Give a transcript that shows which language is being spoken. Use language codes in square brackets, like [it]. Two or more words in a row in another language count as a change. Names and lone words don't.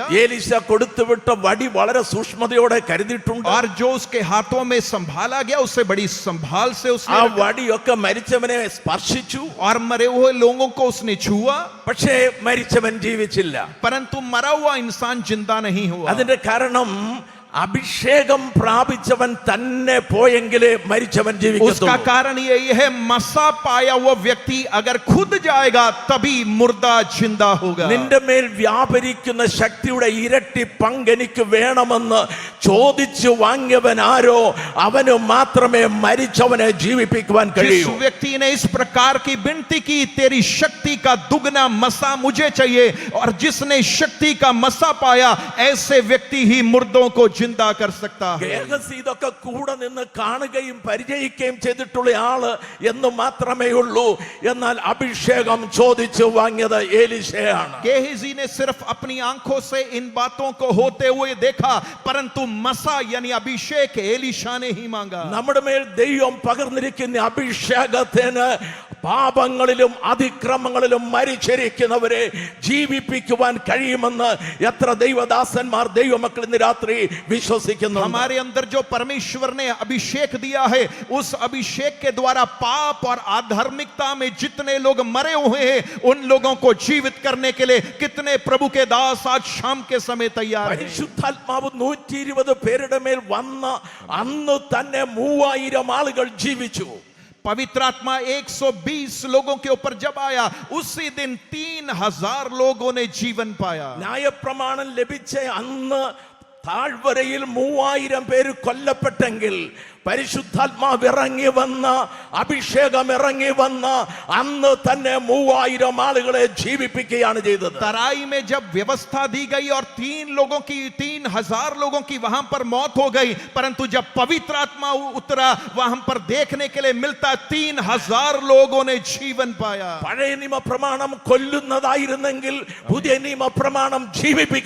[ml] ഏലീശ കൊടുത്തുവിട്ട വടി വളരെ സൂക്ഷ്മതയോടെ കരുതിയിട്ടുണ്ട്. [hi] और जो उसके हाथों में संभाला गया उसे बड़ी संभाल से ആ उसने रखा. [ml] വടിയൊക്കെ മരിച്ചവനെ സ്പർശിച്ചു. [hi] और मरे हुए लोगों को उसने छुआ, [ml] പക്ഷേ മരിച്ചവൻ ജീവിച്ചില്ല. [hi] परंतु मरा हुआ इंसान जिंदा नहीं हुआ. [ml] അതിന്റെ കാരണം അഭിഷേകം പ്രാപിച്ചവൻ തന്നെ പോയെങ്കിലേ മരിച്ചവൻ [hi] उसका [ml] ജീവിക്കത്തുള്ളൂ. [hi] कारण यही है मसा पाया हुआ व्यक्ति अगर खुद जाएगा तभी मुर्दा जिंदा होगा. [ml] നിന്റെ മേൽ വ്യാപരിക്കുന്ന ശക്തിയുടെ ഇരട്ടി പങ്ക് എനിക്ക് വേണമെന്ന് ചോദിച്ചു വാങ്ങിയവൻ ആരോ അവന് മാത്രമേ മരിച്ചവനെ ജീവിപ്പിക്കുവാൻ [hi] जिस [ml] കഴിയൂ. [hi] व्यक्ति ने इस प्रकार की विनती की तेरी शक्ति का दुगना मसा मुझे चाहिए, और जिसने शक्ति का मसा पाया ऐसे व्यक्ति ही मुर्दों को जिंदा कर सकता है. [ml] ഗേഹസി ഇതൊക്കെ കൂടെ നിന്ന് കാണുകയും പരിചയിക്കുകയും ചെയ്തിട്ടുള്ള ആള് എന്ന് മാത്രമേ ഉള്ളൂ. എന്നാൽ അഭിഷേകം ചോദിച്ചു വാങ്ങിയത് ഏലീശയാണ്. [hi] गेहजी ने सिर्फ अपनी आंखों से इन बातों को होते हुए देखा, परंतु मसा यानी अभिषेक एलीशा ने ही मांगा. [ml] നമ്മുടെ മേൽ ദൈവം പകർന്നിരിക്കുന്ന അഭിഷേകത്തിന് പാപങ്ങളിലും അതിക്രമങ്ങളിലും മരിച്ചിരിക്കുന്നവരെ ജീവിപ്പിക്കുവാൻ കഴിയുമെന്ന് എത്ര ദൈവദാസന്മാർ ദൈവമക്കൾ ഇന്ന് രാത്രി വിശ്വസിക്കുന്നു. [hi] हमारे अंदर जो परमेश्वर ने अभिषेक दिया है उस अभिषेक के द्वारा पाप और अधर्मिकता में जितने लोग मरे हुए हैं उन लोगों को जीवित करने के लिए कितने प्रभु के दास आज शाम के समय तैयार हैं. [ml] പരിശുദ്ധാത്മാവ് 120 പേരുടെ മേൽ വന്ന അന്ന് തന്നെ 3000 ആളുകൾ ജീവിച്ചു. [hi] पवित्र आत्मा 120 लोगों के ऊपर जब आया उसी दिन 3000 लोगों ने जीवन पाया. [ml] ന്യായപ്രമാണം ലഭിച്ച അന്ന് താഴ്വരയിൽ 3000 പേര് കൊല്ലപ്പെട്ടെങ്കിൽ പരിശുദ്ധാത്മാവ് ഇറങ്ങി വന്ന അഭിഷേകം ഇറങ്ങി വന്ന അന്ന് തന്നെ 3000 ആളുകളെ ജീവിപ്പിക്കുകയാണ് ചെയ്തത്. [hi] तराई में जब व्यवस्था दी गई और 3000 लोगों की वहां पर मौत हो गई, परंतु जब पवित्र आत्मा उतरा वहां पर देखने के लिए मिलता 3000 लोगों ने जीवन पाया. [ml] പഴയ നിയമ പ്രമാണം കൊല്ലുന്നതായിരുന്നെങ്കിൽ പുതിയ നിയമ പ്രമാണം ജീവിപ്പിക്കുന്നതാണ്.